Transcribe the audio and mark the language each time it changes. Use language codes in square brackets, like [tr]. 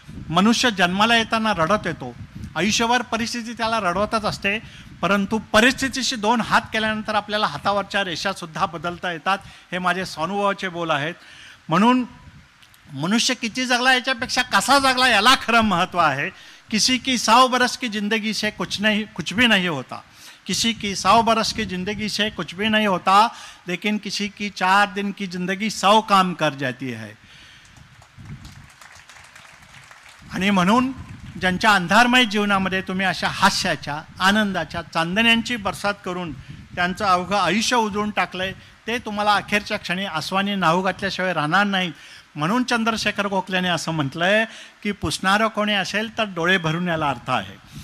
[mr] मनुष्य जन्माला येताना रडत येतो, आयुष्यभर परिस्थिती त्याला रडवतच असते, परंतु परिस्थितीशी 2 हात केल्यानंतर आपल्याला हातावरच्या रेषासुद्धा बदलता येतात. हे माझे स्वानुभवाचे बोल आहेत. म्हणून मनुष्य किती जगला याच्यापेक्षा कसा जगला याला खरं महत्त्व आहे. [hi] किसी की 100 बरस की जिंदगी से कुछ भी नहीं होता, किसी की 100 बरस की जिंदगी से कुछ भी नहीं होता, लेकिन किसी की 4 दिन की जिंदगी 100 काम कर जाती है. [mr] आणि म्हणून ज्यांच्या अंधारमय जीवनामध्ये तुम्ही अशा हास्याच्या, आनंदाच्या, चांदण्यांची बरसात करून त्यांचं अवघं आयुष्य उजळून टाकलंय, ते तुम्हाला अखेरच्या क्षणी आसवानी नाहू घातल्याशिवाय राहणार नाहीत. म्हणून चंद्रशेखर गोखलेने असं म्हटलंय की पुसणारं कोणी असेल तर डोळे भरून याला अर्थ आहे.